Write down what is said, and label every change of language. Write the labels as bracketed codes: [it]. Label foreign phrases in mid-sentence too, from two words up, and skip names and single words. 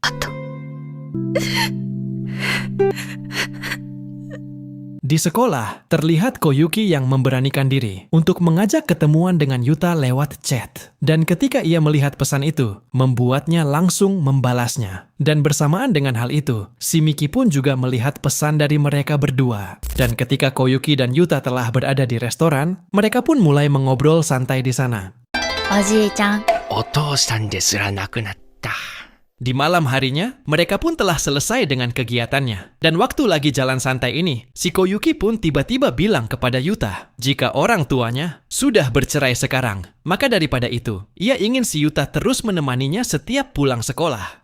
[id] Di sekolah, terlihat Koyuki yang memberanikan diri untuk mengajak ketemuan dengan Yuta lewat chat. Dan ketika ia melihat pesan itu, membuatnya langsung membalasnya. Dan bersamaan dengan hal itu, si Miki pun juga melihat pesan dari mereka berdua. Dan ketika Koyuki dan Yuta telah berada di restoran, mereka pun mulai mengobrol santai di sana. Oji-chan. [ja] お父さんですら亡くなった。 [id] Di malam harinya, mereka pun telah selesai dengan kegiatannya. Dan waktu lagi jalan santai ini, si Koyuki pun tiba-tiba bilang kepada Yuta, jika orang tuanya sudah bercerai sekarang. Maka daripada itu, ia ingin si Yuta terus menemaninya setiap pulang sekolah.